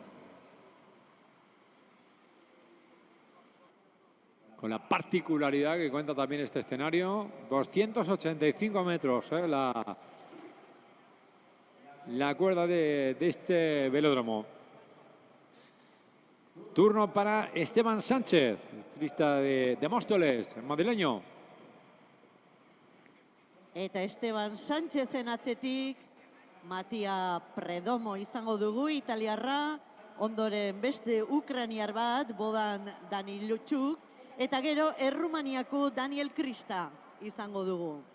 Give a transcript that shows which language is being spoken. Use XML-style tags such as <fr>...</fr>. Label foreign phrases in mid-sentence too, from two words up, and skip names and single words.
<es>Con la particularidad que cuenta también este escenario. 285 metros, la cuerda de este velódromo. Turno para Esteban Sánchez, ciclista de Móstoles, madrileño.</es> <eu>Eta Esteban Sánchezen atzetik, Matia Predomo izango dugu, italiarra, ondoren beste ukrainiar bat, Bodan Danilutxuk, eta gero Errumaniako Daniel Krista izango dugu.</eu>